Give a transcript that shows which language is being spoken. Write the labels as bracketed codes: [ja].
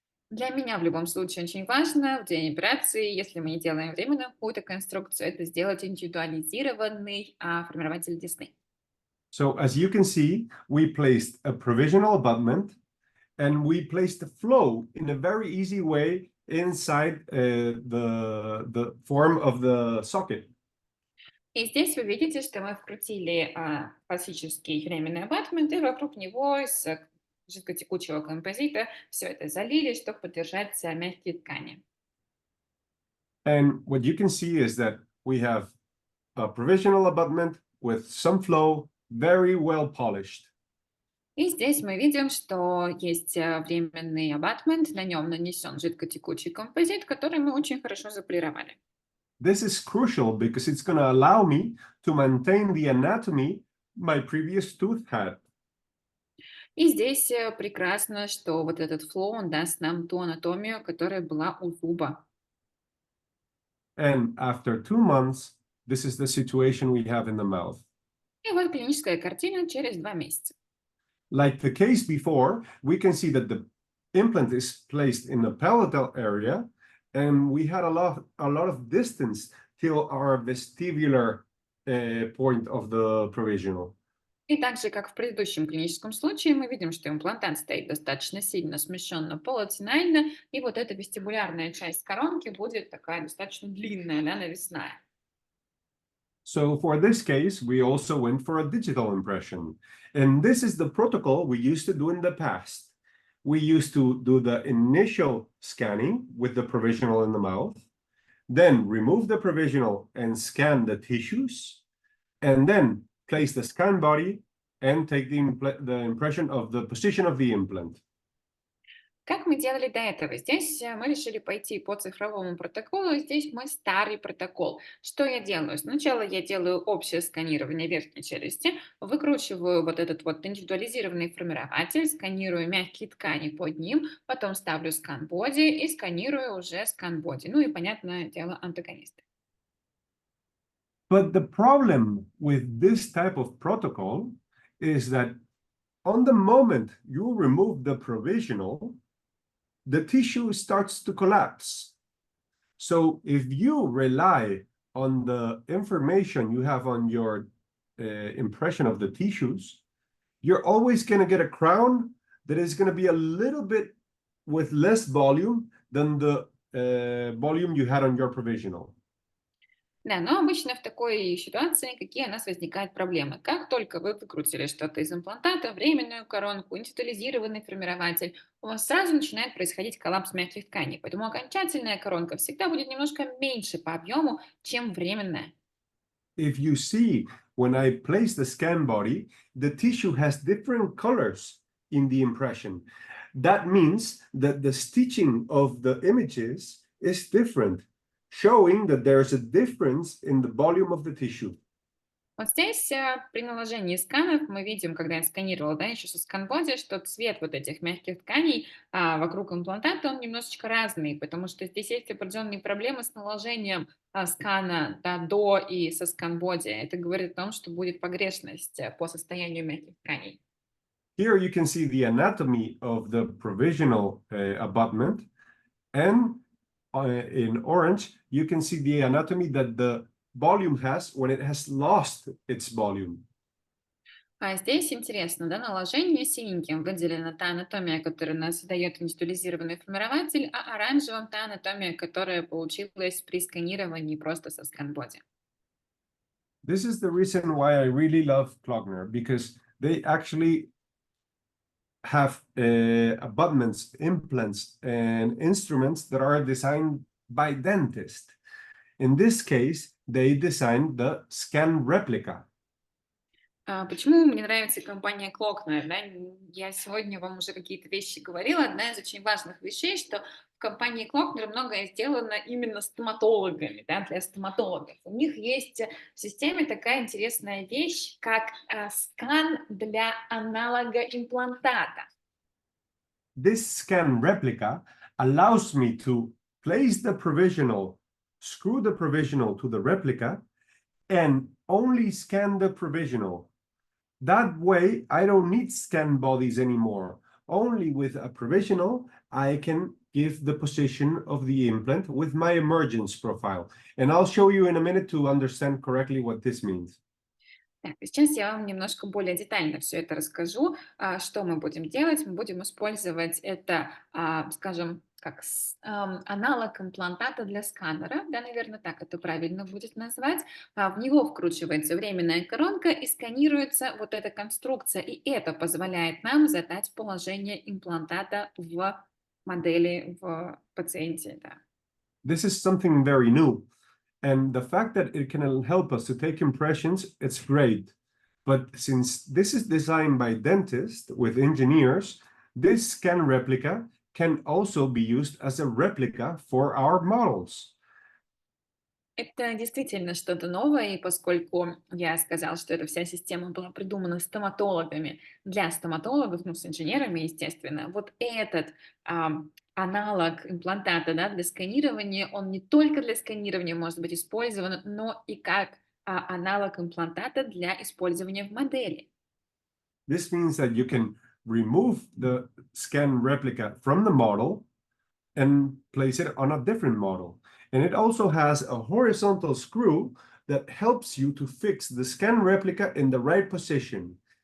[ru] Для меня в любом случае очень важно в день операции, если мы не делаем временную какую-то конструкцию, это сделать индивидуализированный формирователь десны. [en] So as you can see, we placed a provisional abutment, and we placed the flow in a very easy way inside the form of the socket. [ru] И здесь вы видите, что мы вкрутили классический временный абатмент, и вокруг него из жидкотекучего композита все это залили, чтобы поддержать мягкие ткани. [en] And what you can see is that we have a provisional abutment with some flow, very well polished. [ru] И здесь мы видим, что есть временный абатмент, на нем нанесен жидкотекучий композит, который мы очень хорошо заполировали. [en] This is crucial because it's going to allow me to maintain the anatomy my previous tooth had. [ru] И здесь прекрасно, что вот этот флоу, он даст нам ту анатомию, которая была у зуба. [en] And after 2 months, this is the situation we have in the mouth. [ru] И вот клиническая картина через 2 месяца. [en] Like the case before, we can see that the implant is placed in the palatal area, and we had a lot of distance till our vestibular point of the provisional. [ru] И так же, как в предыдущем клиническом случае, мы видим, что имплантат стоит достаточно сильно смещенно полотинально, и вот эта вестибулярная часть коронки будет такая достаточно длинная, да, нависная. [en] So for this case, we also went for a digital impression. And this is the protocol we used to do in the past. We used to do the initial scanning with the provisional in the mouth, then remove the provisional and scan the tissues, and then place the scan body and take the impression of the position of the implant. [ru] Как мы делали до этого? Здесь мы решили пойти по цифровому протоколу, здесь мой старый протокол. Что я делаю? Сначала я делаю общее сканирование верхней челюсти, выкручиваю вот этот вот индивидуализированный формирователь, сканирую мягкие ткани под ним, потом ставлю скан-боди и сканирую уже скан-боди. Ну и, понятное дело, антагонисты. [en] But the problem with this type of protocol is that on the moment you remove the provisional, the tissue starts to collapse. So if you rely on the information you have on your impression of the tissues, you're always going to get a crown that is going to be a little bit with less volume than the volume you had on your provisional. [ru] Да, но обычно в такой ситуации какие у нас возникают проблемы? Как только вы выкрутили что-то из имплантата, временную коронку, индивидуализированный формирователь, у вас сразу начинает происходить коллапс мягких тканей. Поэтому окончательная коронка всегда будет немножко меньше по объему, чем временная. [en] If you see, when I place the scan body, the tissue has different colors in the impression. That means that the stitching of the images is different, showing that there's a difference in the volume of the tissue. [ru] Вот здесь при наложении сканов мы видим, когда я сканировала, да, еще со сканбоди, что цвет вот этих мягких тканей вокруг имплантата, он немножечко разный, потому что здесь есть определенные проблемы с наложением скана, да, до и со сканбоди. Это говорит о том, что будет погрешность по состоянию мягких тканей. [en] Here you can see the anatomy of the provisional abutment, and in orange you can see the anatomy that the volume has when it has lost its volume. [ru] А здесь интересно, да, наложение синеньким выделена та анатомия, которая нас дает индивидуализированный формирователь, а оранжевым та анатомия, которая получилась при сканировании просто со сканбоди. [en] This is the reason why I really love Klogner, because they actually have abutments, implants, and instruments that are designed by dentists. In this case, they designed the scan replica. [ru] Почему мне нравится компания Klogner? Да? Я сегодня вам уже какие-то вещи говорила. Одна из очень важных вещей, что в компании Klogner многое сделано именно стоматологами, да, для стоматологов. У них есть в системе такая интересная вещь, как скан для аналога имплантата. [en] This scan replica allows me to place the provisional, screw the provisional to the replica, and only scan the provisional. That way, I don't need scan bodies anymore. Only with a provisional, I can give the position of the implant with my emergence profile. And I'll show you in a minute to understand correctly what this means. [ru] Так, сейчас я вам немножко более детально все это расскажу. Что мы будем делать? Мы будем использовать это, скажем, как аналог имплантата для сканера, да, наверное, так это правильно будет назвать. В него вкручивается временная коронка и сканируется вот эта конструкция, и это позволяет нам задать положение имплантата в модели, в пациенте. Да. [en] This is something very new. And the fact that it can help us to take impressions, it's great. But since this is designed by dentists with engineers, this scan replica can also be used as a replica for our models. [ru] Это действительно что-то новое, и поскольку я сказала, что эта вся система была придумана стоматологами для стоматологов, ну, с инженерами, естественно, вот этот аналог имплантата, да, для сканирования, он не только для сканирования может быть использован, но и как аналог имплантата для использования в модели. [en] This means that you can remove the scan replica from the model and place it on a different model. And it also has a horizontal screw that helps you to fix the scan replica in the right position.